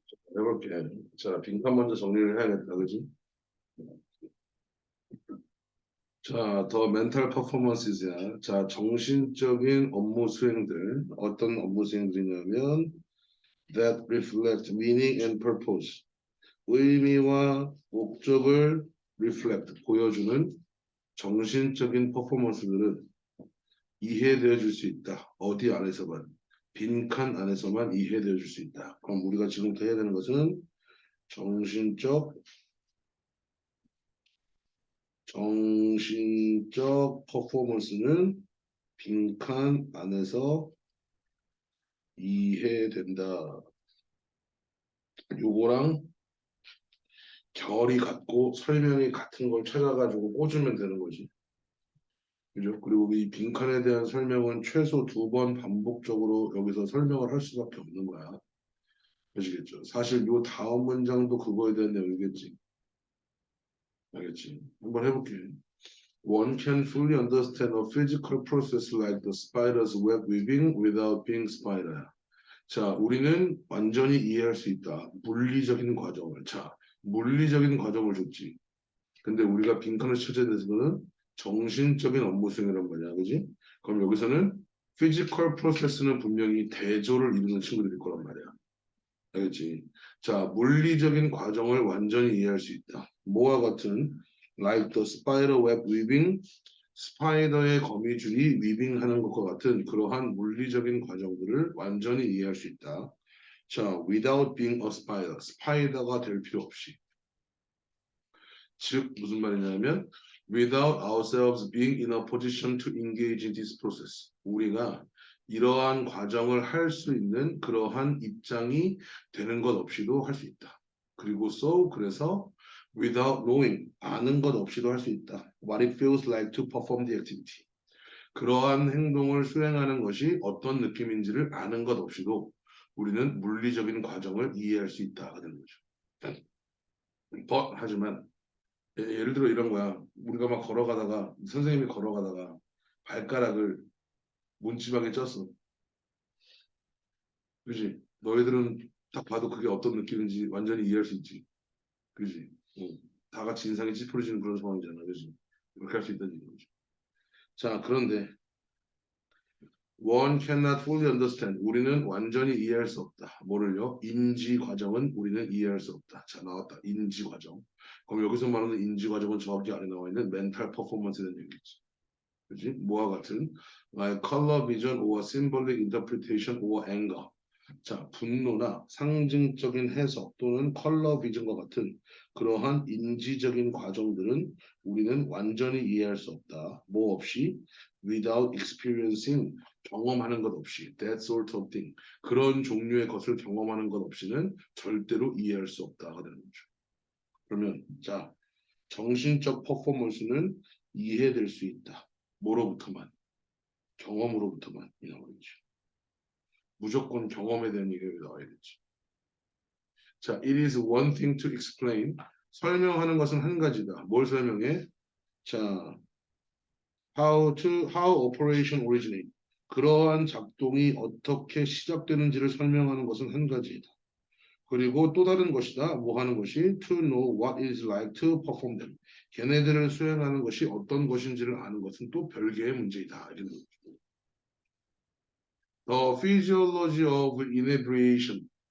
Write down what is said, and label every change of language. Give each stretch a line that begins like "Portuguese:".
Korean: 해볼게. 자, 빈칸 먼저 정리를 해야겠다, 그지? 자, 더 멘탈 퍼포먼스야. 자, 정신적인 업무 수행들. 어떤 업무 수행들이냐면
English: that reflect meaning and purpose.
Korean: 의미와 목적을 reflect, 보여주는 정신적인 퍼포먼스들은 이해되어 줄 수 있다. 어디 안에서만, 빈칸 안에서만 이해되어 줄 수 있다. 그럼 우리가 지금부터 해야 되는 것은 정신적 퍼포먼스는 빈칸 안에서 이해된다. 요거랑 결이 같고 설명이 같은 걸 찾아가지고 꽂으면 되는 거지. 그죠? 그리고 이 빈칸에 대한 설명은 최소 2번 반복적으로 여기서 설명을 할 수밖에 없는 거야. 아시겠죠? 사실 요 다음 문장도 그거에 대한 내용이겠지. 알겠지? 한번 해볼게.
English: One can fully understand a physical process like the spider's web weaving without being spider.
Korean: 자, 우리는 완전히 이해할 수 있다. 물리적인 과정을. 자, 물리적인 과정을 줬지. 근데 우리가 빈칸을 찾아야 되는 거는 정신적인 업무 수행이란 말이야. 그지? 그럼 여기서는 physical process는 분명히 대조를 이루는 친구들일 거란 말이야. 알겠지? 자, 물리적인 과정을 완전히 이해할 수 있다. 뭐와 같은
English: like the spider web weaving,
Korean: 스파이더의 거미줄이 위빙하는 것과 같은 그러한 물리적인 과정들을 완전히 이해할 수 있다. 자,
English: without being a spider,
Korean: 스파이더가 될 필요 없이. 즉 무슨 말이냐면
English: without ourselves being in a position to engage in this process.
Korean: 우리가 이러한 과정을 할 수 있는 그러한 입장이 되는 것 없이도 할 수 있다. 그리고 그래서
English: without knowing,
Korean: 아는 것 없이도 할 수 있다.
English: What it feels like to perform the activity.
Korean: 그러한 행동을 수행하는 것이 어떤 느낌인지를 아는 것 없이도 우리는 물리적인 과정을 이해할 수 있다가 되는 거죠. 하지만 예를 들어 이런 거야. 우리가 막 걸어가다가 선생님이 걸어가다가 발가락을 문지방에 쪘어. 그지? 너희들은 딱 봐도 그게 어떤 느낌인지 완전히 이해할 수 있지. 그지? 다 같이 인상이 찌푸려지는 그런 상황이잖아. 그지? 그렇게 할 수 있다는 얘기죠. 자, 그런데
English: one cannot fully understand.
Korean: 우리는 완전히 이해할 수 없다. 뭐를요? 인지 과정은 우리는 이해할 수 없다. 자, 나왔다. 인지 과정. 그럼 여기서 말하는 인지 과정은 정확히 안에 나와 있는 멘탈 퍼포먼스에 대한 얘기지. 그지? 뭐와 같은
English: like color vision or symbolic interpretation or anger.
Korean: 자, 분노나 상징적인 해석 또는 컬러 비전과 같은 그러한 인지적인 과정들은 우리는 완전히 이해할 수 없다. 뭐 없이
English: without experiencing,
Korean: 경험하는 것 없이
English: that sort of thing,
Korean: 그런 종류의 것을 경험하는 것 없이는 절대로 이해할 수 없다가 되는 거죠. 그러면 자, 정신적 퍼포먼스는 이해될 수 있다. 뭐로부터만? 경험으로부터만 이 나오겠죠. 무조건 경험에 대한 얘기가 나와야겠지.
English: 자, it is one thing to explain.
Korean: 설명하는 것은 한 가지다. 뭘 설명해? 자,
English: how operation originate.
Korean: 그러한 작동이 어떻게 시작되는지를 설명하는 것은 한 가지다. 그리고 또 다른 것이다. 뭐 하는 것이?
English: To know what it is like to perform them.
Korean: 걔네들을 수행하는 것이 어떤 것인지를 아는 것은 또 별개의 문제이다. 이런 거죠.
English: The physiology of inebriation.